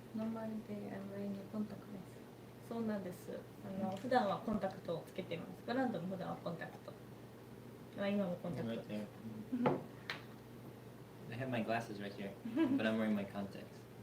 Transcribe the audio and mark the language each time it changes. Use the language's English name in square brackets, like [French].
[English] Normally I'm wearing contact lens. [Japanese] そうなんです。普段はコンタクトをつけてます。ブランドも普段はコンタクト。今もコンタクト [English] Right [Japanese] です。 [English] there. I have my glasses right here, but I'm wearing my contacts.